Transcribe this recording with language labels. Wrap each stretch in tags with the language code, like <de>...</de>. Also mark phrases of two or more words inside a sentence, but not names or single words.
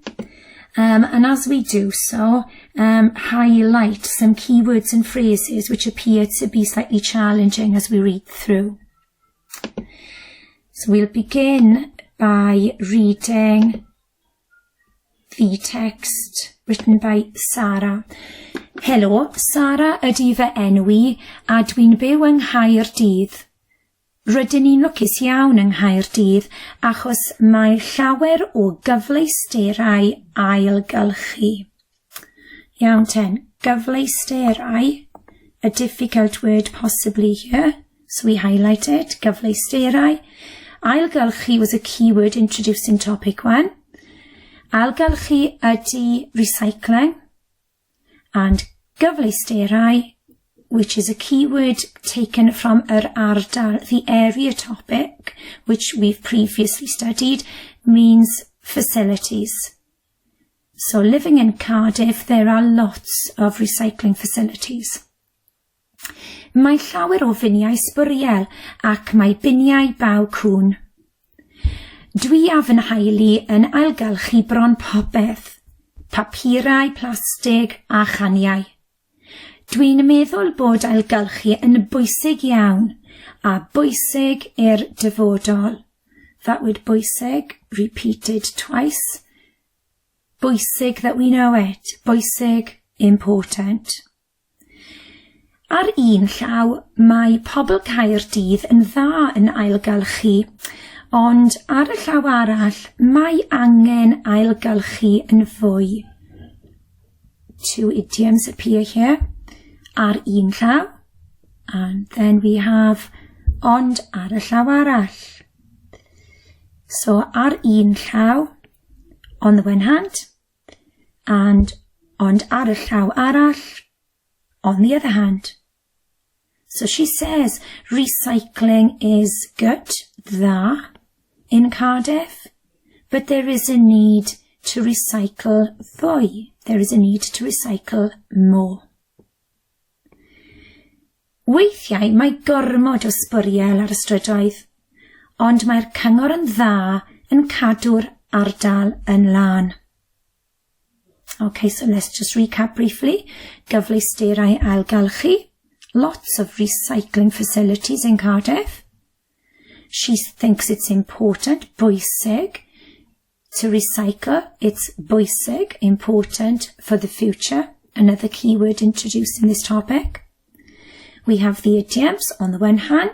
<en>And as we do so, highlight some keywords and phrases which appear to be slightly challenging as we read through. So we'll begin by reading the text written by Sarah.</en> <cy>Helo, Sarah ydy fy enwi a dwi'n byw yng Nghaerdydd. Rydyn ni'n lwcus iawn yng Nghaerdydd achos mae llawer o gyfleusterau ailgylchu. Iawn ten,</cy> <en>gyfleusterau, a difficult word possibly here, so we highlight it, gyfleusterau. Ailgylchu was a keyword introduced in topic 1.</en> <cy>Ailgylchu ydy</cy> <en>recycling, and gyfleusterau, which is a keyword taken from</en> <cy>yr ardal,</cy> <en>the area topic, which we've previously studied, means facilities. So living in Cardiff, there are lots of recycling facilities.</en> <cy>Mae llawer o finiau sbwriel ac mae biniau baw cwn. Dwi a fy nheulu yn ailgylchu bron popeth, papurau, plastig a chaniau. Dwi'n meddwl bod ailgylchu yn bwysig iawn a bwysig i'r dyfodol.</cy> <en>That word bwysig, repeated twice. Bwysig that we know it. Bwysig, important.</en> <cy>Ar un llaw, mae pobl Caerdydd yn dda yn ailgylchu, ond ar y llaw arall, mae angen ailgylchu yn fwy.</cy> <en>Two idioms appear here.</en> <cy>Ar un llaw,</cy> <en>and then we have</en> <cy>ond ar y llaw arall. So ar un llaw,</cy> <en>on the one hand, and</en> <cy>ond ar y llaw arall,</cy> <en>on the other hand. So she says recycling is good, dda, in Cardiff, but there is a need to recycle fwy. There is a need to recycle more.</en> <cy>Weithiau mae gormod o sbwriel ar y strydoedd, ond mae'r cyngor yn dda yn cadw'r ardal yn lan.</cy> <en>Okay, so let's just recap briefly.</en> <cy>Gyfleusterau ailgylchu.</cy> <en>Lots of recycling facilities in Cardiff. She thinks it's important, bwysig, to recycle. It's bwysig, important for the future. Another keyword introduced in this topic. We have the idioms on the one hand.</en>